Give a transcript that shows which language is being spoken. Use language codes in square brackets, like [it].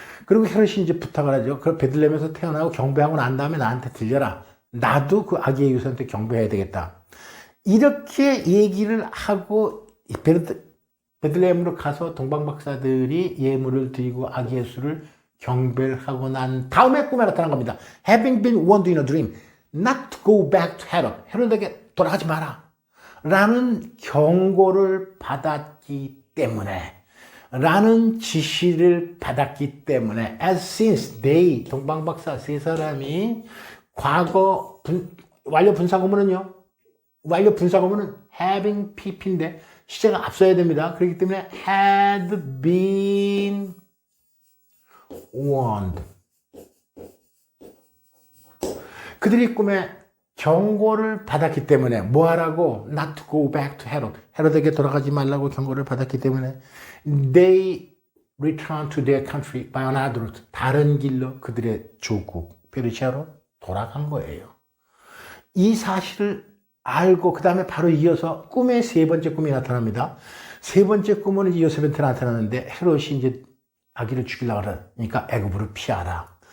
[ko] 그리고 헤롯이 이제 부탁을 하죠. 그 베들레헴에서 태어나고 경배하고 난 다음에 나한테 들려라. 나도 그 아기 예수한테 경배해야 되겠다. 이렇게 얘기를 하고 베들레헴으로 가서 동방박사들이 예물을 드리고 아기 예수를 경배를 하고 난 다음에 꿈에 나타난 겁니다. [en] Having been warned in a dream not to go back to Herod. [ko] 헤롯에게 돌아가지 마라. 라는 경고를 받았기 때문에, 라는 지시를 받았기 때문에, [en] as since they, [ko] 동방박사 3사람이 과거 완료 분사구문은요, 완료 분사구문은 having pp인데 시제가 앞서야 됩니다. 그렇기 때문에 [en] had been warned. [ko] 그들이 꿈에 경고를 받았기 때문에 뭐 하라고? [en] Not to go back to Herod. [ko] 헤롯에게 돌아가지 말라고 경고를 받았기 때문에 [en] they returned to their country by another route. [ko] 다른 길로 그들의 조국 페르시아로 돌아간 거예요. 이 사실을 알고 그 다음에 바로 이어서 꿈의 세 번째 꿈이 나타납니다. 세 번째 꿈은 이제 요셉한테 나타나는데 헤롯이 이제 아기를 죽이려고 그러니까 애굽으로 피하라.